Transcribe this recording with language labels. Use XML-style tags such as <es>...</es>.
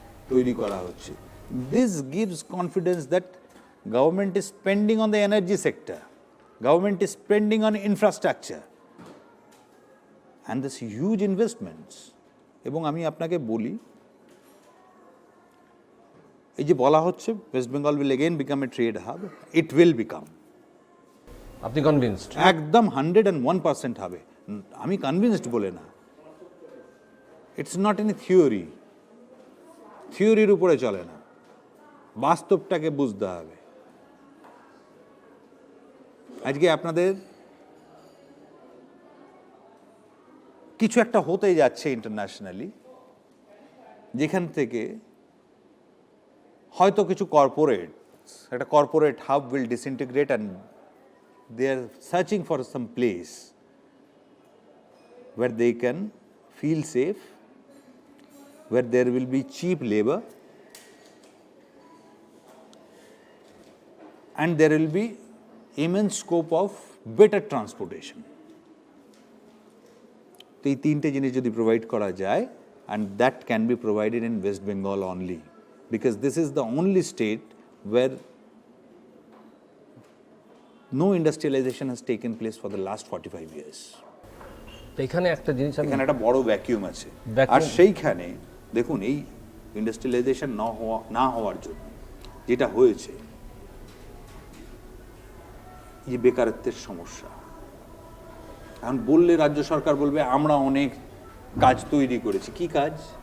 <bn>তৈরি করা হচ্ছে,</bn> <en>this gives confidence that government is spending on the energy sector, government is spending on infrastructure and this huge investments.</en> <bn>এবং আমি আপনাকে বলি, এই যে বলা হচ্ছে West Bengal</bn> <en>will again become a trade hub, it will become,</en> <bn>আপনি কনভিন্সড? একদম 101% হবে। আমি কনভিন্সড বলে না,</bn> <en>it's not any theory,</en> <bn>থিওরির উপরে চলে না, বাস্তবটাকে বুঝতে হবে। আজকে আপনাদের কিছু একটা হতে যাচ্ছে ইন্টারন্যাশনালি, যেখান থেকে হয়তো কিছু কর্পোরেট, একটা corporate</bn> <en>Hub will disintegrate and they are searching for some place where they can feel safe, where there will be cheap labor, and there will be immense scope of better transportation.</en> <bn>তো এই তিনটে জিনিস যদি provide করা যায়,</bn> <en>and that can be provided in West Bengal only, because this is the only state where no industrialization has taken place for the last 45 years.</en> <bn>তো এখানে একটা জিনিস আমি এখানে একটা বড় ভ্যাকিউম আছে,</bn> <en>Vacuum-</en> <bn>আর সেইখানে দেখুন এই ইন্ডাস্ট্রিয়ালাইজেশন না হওয়ার জন্য যেটা হয়েছে, এই যে বেকারত্বের সমস্যা, এখন বললে রাজ্য সরকার বলবে আমরা অনেক কাজ তৈরি করেছি। কি কাজ?</bn>